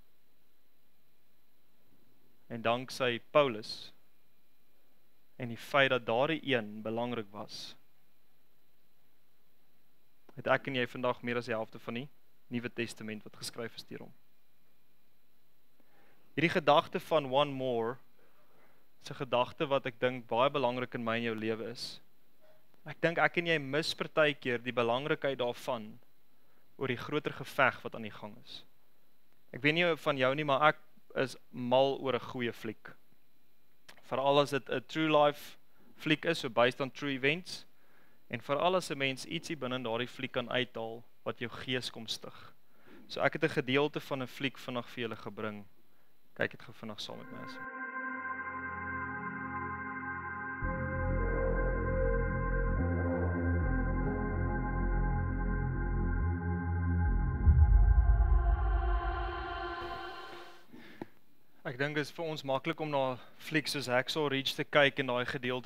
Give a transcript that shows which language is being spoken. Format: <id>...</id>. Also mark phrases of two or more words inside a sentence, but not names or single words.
<af>En danksy Paulus en die feit dat daardie een belangrik was, het ek en jy vandag meer as die helfte van die Nuwe Testament wat geskryf is deur hom. Hierdie gedagte van</af> <en>one more</en> <af>is 'n gedagte wat ek dink baie belangrik in my en jou lewe is. Ek dink ek en jy mis partykeer die belangrikheid daarvan oor die groter geveg wat aan die gang is. Ek weet nie van jou nie, maar ek is mal oor 'n goeie fliek. Veral as dit 'n</af> <en>true life</en> <af>fliek is,</af> <en>so based on true events,</en> <af>en veral as 'n mens ietsie binne daardie fliek kan uithaal wat jou gees kom stig. So ek het 'n gedeelte van 'n fliek vandag vir julle gebring. Kyk dit gou vinnig saam met my as. Ek dink dit is vir ons maklik om na flieks soos Hacksaw Ridge te kyk en daai gedeelte</af>